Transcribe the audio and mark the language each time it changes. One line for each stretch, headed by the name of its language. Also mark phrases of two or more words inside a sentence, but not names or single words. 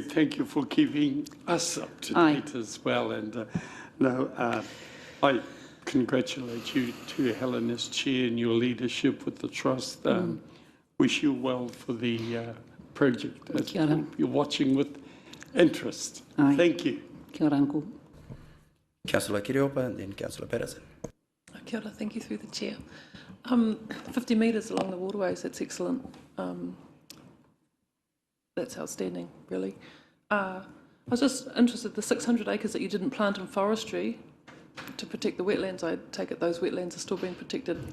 English: Thank you for keeping us up to date as well. And I congratulate you to Helen as chair and your leadership with the trust. Wish you well for the project. You're watching with interest. Thank you.
Māori: Kia ora,
English: uncle. Councillor Kiriopa and then Councillor Patterson.
Māori: Kia ora,
English: thank you through the chair. 50 metres along the waterways, that's excellent. That's outstanding, really. I was just interested, the 600 acres that you didn't plant in forestry to protect the wetlands, I take it those wetlands are still being protected?